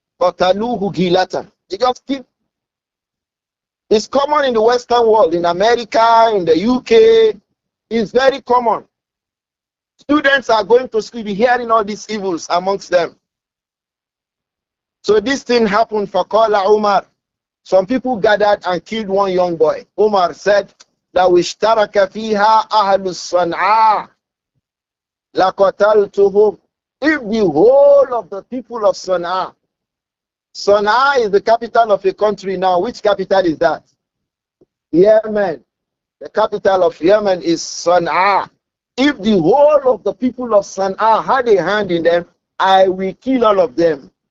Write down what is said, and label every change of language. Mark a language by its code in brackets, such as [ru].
[ar] Qataluhu Gilatan. [en] They just kill. It's common in the Western world, in America, in the UK. It's very common. Students are going to school, be hearing all these evils amongst them. So this thing happened for Qala Umar. Some people gathered and killed one young boy. Umar said, [ar] لَوْ اشْتَرَكَ فِيهَا أَهْلُ الصَّنْعَاءِ لَقَتَلْتُهُمْ. [en] If the whole of the people of Sana'a, Sana'a is the capital of a country now. Which capital is that? Yemen. The capital of Yemen is Sana'a. If the whole of the people of Sana'a had a hand in them, I will kill all of them.